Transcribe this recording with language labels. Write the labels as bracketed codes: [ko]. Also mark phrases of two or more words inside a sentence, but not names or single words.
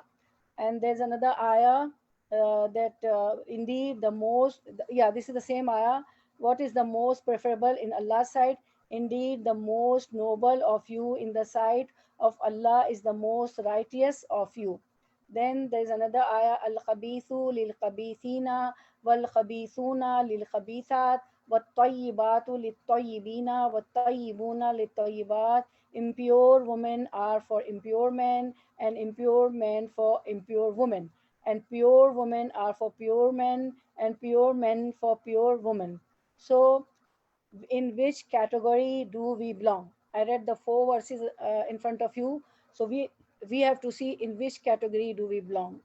[en] And there's another ayah that indeed the most, yeah, this is the same ayah. What is the most preferable in Allah's sight? Indeed, the most noble of you in the sight of Allah is the most righteous of you. Then there's another ayah, [ar] الخبيث للخبيثين والخبيثون للخبيثات والطيبات للطيبين والطيبون للطيبات. [en] Impure women are for impure men, and impure men for impure women. And pure women are for pure men, and pure men for pure women. So, in which category do we belong? I read the four verses in front of you. So, we have to see in which category do we belong.